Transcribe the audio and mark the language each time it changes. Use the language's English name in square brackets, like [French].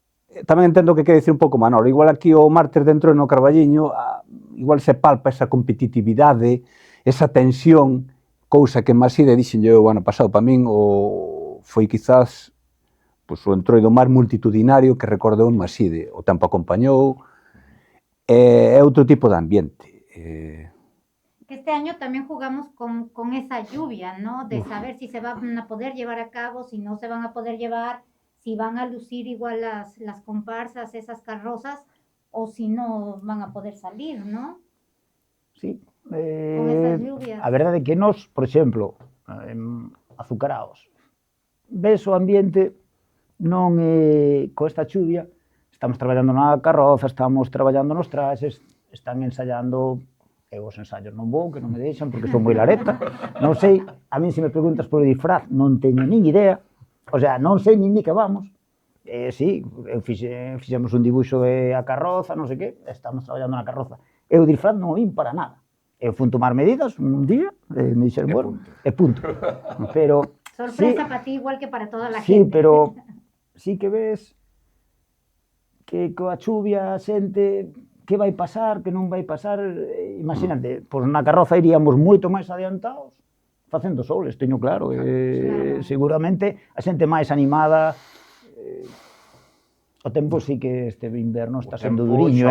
[Galician] Tamén entendo que quere dicir un pouco Manolo, igual aquí o martes dentro no Carballiño, igual se palpa esa competitividade, esa tensión, cousa que en Maside dixen eu o ano pasado, para min foi quizás pois, o Entroido máis multitudinario que recordou en Maside, o tempo acompañou, é outro tipo de ambiente. [Spanish] Este año también jugamos con esa lluvia, ¿no? De saber si se van a poder llevar a cabo, si no se van a poder llevar, si van a lucir igual las comparsas, esas carrozas, o si no van a poder salir, ¿no? Sí. Con esas lluvias. [Galician] A verdade é que nós, por exemplo, azucarados, ves o ambiente non co esta chuvia, estamos traballando na carroza, estamos traballando nos traxes, están ensaiando, eu os ensaios non vou, que non me deixan porque son moi lareta, non sei, [Spanish] a mí se me preguntas [Galician] por o disfraz non teño nin idea, o sea, non sei nin de que vamos, Sí, fixemos un dibuixo de a carroza, non sei que, estamos traballando na carroza. Eu disfraz non o vin para nada. Eu fun tomar medidas un día, me dixeron, bueno, e punto. Pero [Spanish] Sorpresa para ti igual que para toda la sí, gente. [Galician] pero sí que ves que coa chuvia a xente que vai pasar, que non vai pasar, imagínate, pois na carroza iríamos moito máis adiantados facendo soles, teño claro, seguramente a xente máis animada, o tempo sí que este inverno está sendo duriño.